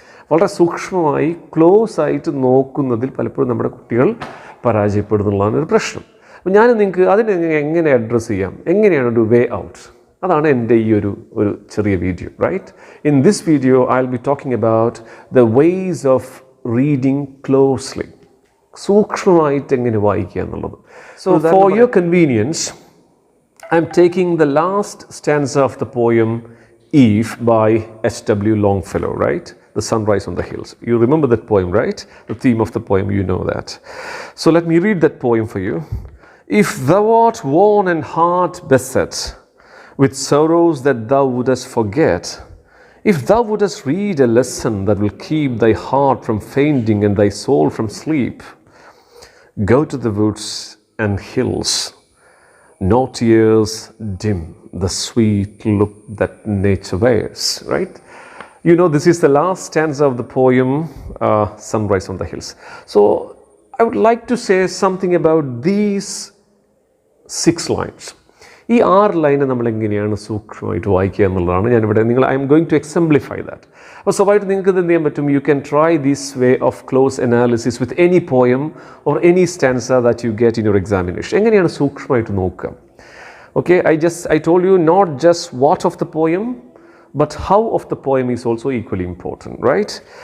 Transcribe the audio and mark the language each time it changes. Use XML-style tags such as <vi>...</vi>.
<ml>വളരെ സൂക്ഷ്മമായി ക്ലോസ് ആയിട്ട് നോക്കുന്നതിൽ പലപ്പോഴും നമ്മുടെ കുട്ടികൾ പരാജയപ്പെടുന്നുള്ളതാണ് ഒരു പ്രശ്നം. അപ്പോൾ ഞാൻ നിങ്ങൾക്ക് അതിനെ എങ്ങനെ അഡ്രസ്സ് ചെയ്യാം, എങ്ങനെയാണ് ഒരു വേ ഔട്ട്, അതാണ് എൻ്റെ ഈ ഒരു ചെറിയ video, right?</ml> <en>in this video I will be talking about the ways of reading closely,</en> <ml>സൂക്ഷ്മമായിട്ട് എങ്ങനെ വായിക്കുക എന്നുള്ളത്.</ml> <en>So for your convenience, I'm taking the last stanza of the poem Eve by H.W. Longfellow, right? The Sunrise on the Hills. You remember that poem, right? The theme of the poem, you know that. So let me read that poem for you. If thou art worn and heart beset with sorrows that thou wouldest forget, if thou wouldest read a lesson that will keep thy heart from fainting and thy soul from sleep, go to the woods and hills. No tears dim the sweet look that nature wears, right? You know, this is the last stanza of the poem Sunrise on the Hills. So I would like to say something about these 6 lines.</en> <ml>ഈ 6 line നമ്മൾ എങ്ങനെയാണ് സൂക്ഷ്മമായിട്ട് വായിക്കുക എന്നുള്ളതാണ് ഞാനിവിടെ</ml> <en>I am going to exemplify that.</en> <ml>അപ്പോൾ സ്വഭാവമായിട്ട് നിങ്ങൾക്ക് ഇത് എന്ത് ചെയ്യാൻ പറ്റും?</ml> <en>You can try this way of close analysis with any poem or any stanza that you get in your examination.</en> <ml>എങ്ങനെയാണ് സൂക്ഷ്മമായിട്ട് നോക്കുക?</ml> <en>Okay, I told you not just what of the poem, but how of the poem is also equally important, right?</en>